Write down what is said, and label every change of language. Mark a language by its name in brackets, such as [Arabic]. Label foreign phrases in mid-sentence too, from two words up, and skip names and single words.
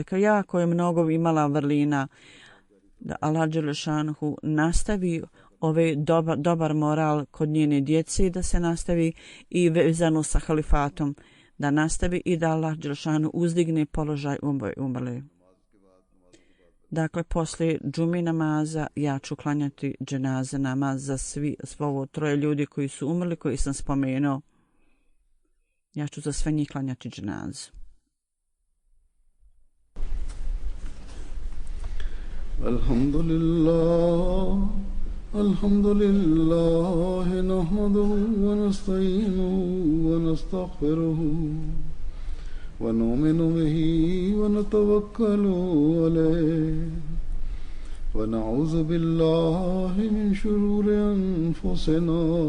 [Bosnian] I jako je mnogo imala vrlina da Allah dželešanuhu nastavi dobar moral kod njene djece i da se nastavi i vezano sa halifatom da nastavi i da Allah dželešanuhu uzdigne položaj umrli. Dakle, poslije džumi namaza ja ću klanjati dženaze namaz za svo troje ljudi koji su umrli, koji sam spomenuo. Ja ću za sve njih klanjati dženazu. [Arabic] الحمد لله نحمده ونستعينه ونستغفره ونؤمن به ونتوكل عليه ونعوذ بالله من شرور أنفسنا